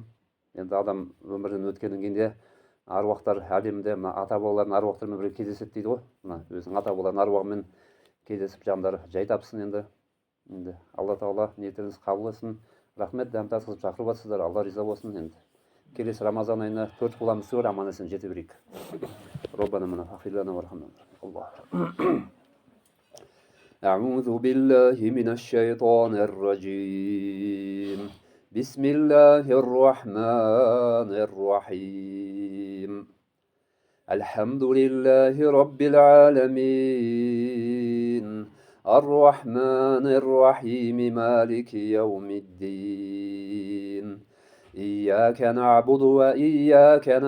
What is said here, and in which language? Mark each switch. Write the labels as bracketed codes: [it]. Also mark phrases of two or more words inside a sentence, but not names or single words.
[kk] Енді адам өмірден өткеннен кейін де аруақтар әлемінде ата бабалардың аруақтарымен бірге кездеседі дейді ғой. Өзінің ата бабаларының аруағымен кездесіп жандары жай тапсын енді. Енді Алла тағала ниеттеріңізді қабыл етсін. Рахмет, дәм татқызып шақырып жатсыздар. Алла риза болсын. Енді келесі Рамазан айына 4 құламыз сөр, аман есен жете берейік. [ar] ربنا آمنا فاغفر لنا وارحمنا. أعوذ بالله من الشيطان الرجيم بسم الله الرحمن الرحيم الحمد لله رب العالمين الرحمن الرحيم مالك يوم الدين إياك نعبد وإياك